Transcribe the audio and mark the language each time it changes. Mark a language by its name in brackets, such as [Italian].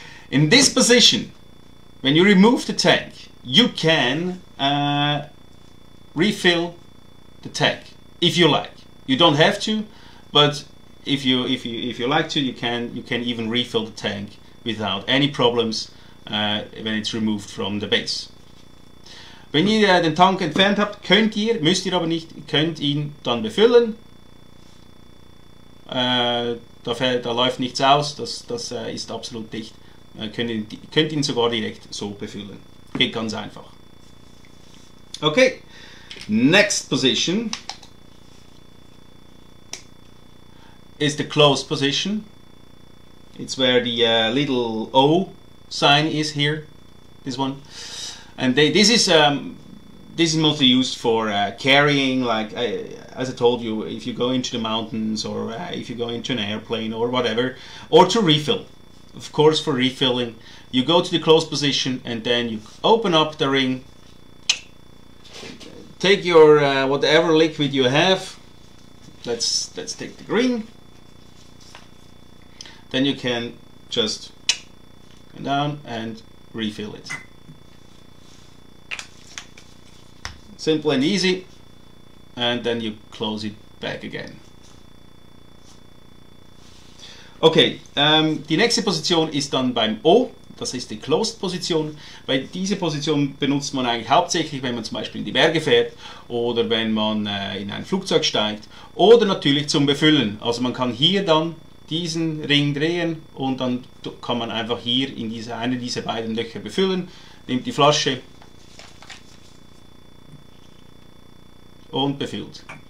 [English] In this position, when you remove the tank, you can refill the tank if you like. You don't have to, but if you like to, you can even refill the tank without any problems when it's removed from the base. [German] Wenn ihr den Tank entfernt habt, müsst ihr aber nicht, könnt ihn dann befüllen. Da läuft nichts aus, das ist absolut dicht. Könnt ihn sogar direkt so befüllen. Geht ganz einfach. [English] Okay, next position is the closed position. It's where the little O sign is here, this one. And this is mostly used for carrying, like as I told you, if you go into the mountains or if you go into an airplane or whatever, or to refill. Of course, for refilling, you go to the closed position and then you open up the ring, take your whatever liquid you have. Let's take the green. Then you can just go down and refill it. Simple and easy, and then you close it back again. [German] Okay, die nächste Position ist dann beim O, das ist die Closed Position, weil diese Position benutzt man eigentlich hauptsächlich, wenn man zum Beispiel in die Berge fährt oder wenn man in ein Flugzeug steigt oder natürlich zum Befüllen. Also man kann hier dann diesen Ring drehen und dann kann man einfach hier in eine dieser beiden Löcher befüllen, nimmt die Flasche und befüllt.